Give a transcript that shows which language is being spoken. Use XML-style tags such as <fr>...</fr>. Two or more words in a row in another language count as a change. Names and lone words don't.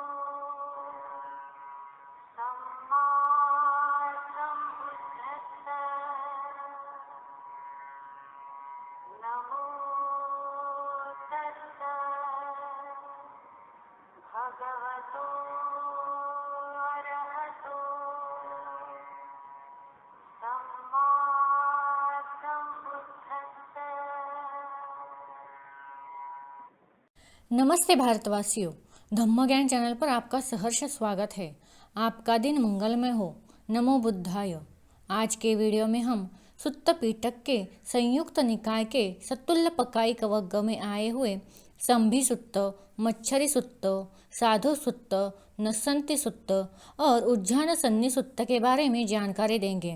<pi>सम्मा सम्बुद्धस्सा नमो तस्सा भगवतो अरहतो सम्मा सम्बुद्धस्सा।</pi> <hi>नमस्ते भारतवासियों, धम्म ज्ञान चैनल पर आपका सहर्ष स्वागत है। आपका दिन मंगलमय हो। नमो बुद्धाय। आज के वीडियो में हम सुत्त पिटक के संयुक्त निकाय के सत्तुल्लपकायिक वर्ग में आए हुए संभि सुत्त, मच्छरी सुत्त, साधु सुत्त, नसंति सुत्त और उज्जान सन्नि सुत्त के बारे में जानकारी देंगे।</hi>